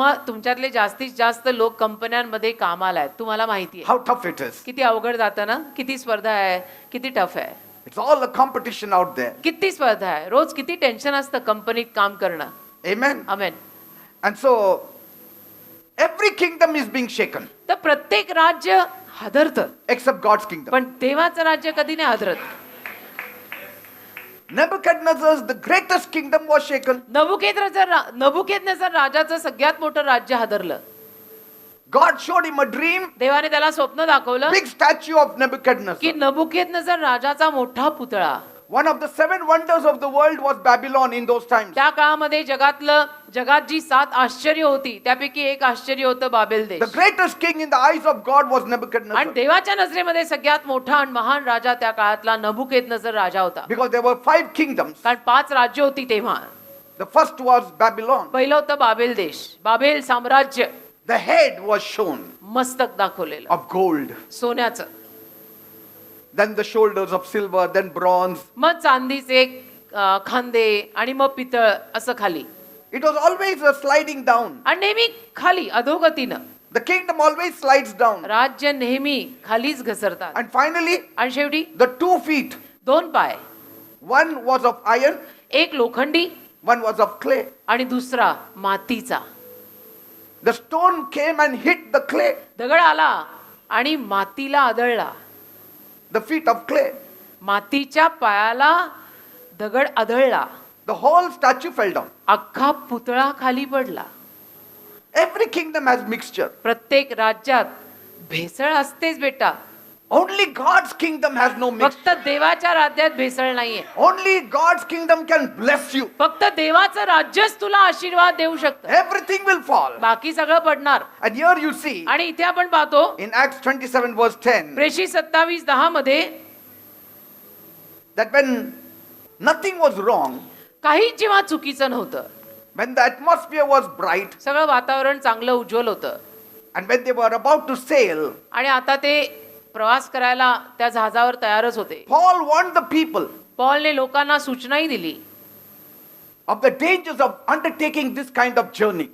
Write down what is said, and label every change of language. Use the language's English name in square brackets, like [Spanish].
[Marathi] तुमच्यातले जास्तीत जास्त लोक कंपन्यांमध्ये कामाला आहेत. तुम्हाला माहिती आहे [English] How tough it is. [Marathi] किती अवघड जातं ना, किती स्पर्धा आहे, किती टफ आहे, [English] It's all a competition out there. [Marathi] किती स्पर्धा आहे, रोज किती टेन्शन असतं कंपनीत काम करणं. [English] Amen. [Marathi] Amen. [English] And so every kingdom is being shaken [Marathi] तर प्रत्येक राज्य हादरतं, [English] except God's kingdom. [Marathi] पण देवाचं राज्य कधी नाही हादरत. [English] Nebuchadnezzar's the greatest kingdom was shaken. [Marathi] नबुकेदनेझर राजाचं सगळ्यात मोठं राज्य हादरलं. [English] God showed him a dream, [Marathi] देवाने त्याला स्वप्न दाखवलं [English] big statue of [Marathi] की [English] Nebuchadnezzar. [Marathi] नबुकेदनेझर राजाचा मोठा पुतळा. [English] One of the 7 wonders of the world was Babylon in those times. [Marathi] त्या काळामध्ये जगात जी 7 आश्चर्य होती त्यापैकी एक आश्चर्य होतं बाबेल देश. [English] The greatest king in the eyes of God was [Marathi] आणि [English] Nebuchadnezzar. [Marathi] देवाच्या नजरेमध्ये सगळ्यात मोठा आणि महान राजा त्या काळातला नबुकेदनेझर राजा होता. [English] Because there were 5 kingdoms. [Marathi] कारण 5 राज्य होती तेव्हा. [English] The first was Babylon. [Marathi] पहिलं होतं बाबेल देश, बाबेल साम्राज्य. [English] The head was shown [Marathi] मस्तक दाखवलेलं [English] of gold. [Marathi] सोन्याचं, [English] Then the shoulders of silver, then bronze. [Marathi] मग चांदीचे खांदे आणि मग पितळ असं खाली. [English] It was always a sliding down. [Marathi] आणि नेहमी खाली अधोगतीनं. [English] The kingdom always slides down. [Marathi] राज्य नेहमी खालीच घसरतात. [English] And finally, [Marathi] आणि शेवटी [English] the 2 feet. [Marathi] 2 पाय, [English] One was of iron, [Marathi] एक लोखंडी [English] one was of clay. [Marathi] आणि दुसरा मातीचा. [English] The stone came and hit the clay, [Marathi] दगड आला आणि मातीला आदळला. [English] the feet of clay. [Marathi] मातीच्या पायाला दगड आदळला. [English] The whole statue fell down. [Marathi] अख्खा पुतळा खाली पडला. [English] Every kingdom has mixture. [Marathi] प्रत्येक राज्यात भेसळ असतेच बेटा. [English] Only God's kingdom has no mixture. [Marathi] फक्त देवाच्या राज्यात भेसळ नाहीये. [English] Only God's kingdom can bless you. [Marathi] फक्त देवाचं राज्यच तुला आशीर्वाद देऊ शकतं. [English] Everything will fall. [Marathi] बाकी सगळं पडणार. [English] And here you see, [Marathi] आणि इथे आपण पाहतो [English] in Acts 27 verse 10, [Marathi] प्रेषित 27:10 मध्ये [English] that when nothing was wrong, [Marathi] काही जेव्हा चुकीचं नव्हतं, [English] when the atmosphere was bright, [Marathi] सगळं वातावरण चांगलं उज्ज्वल होतं, [English] and when they were about to sail, [Marathi] आणि आता ते प्रवास करायला त्या जहाजावर तयारच होते. [English] Paul warned the people [Marathi] पॉलने लोकांना सूचनाही दिली [English] of the dangers of undertaking this kind of journey.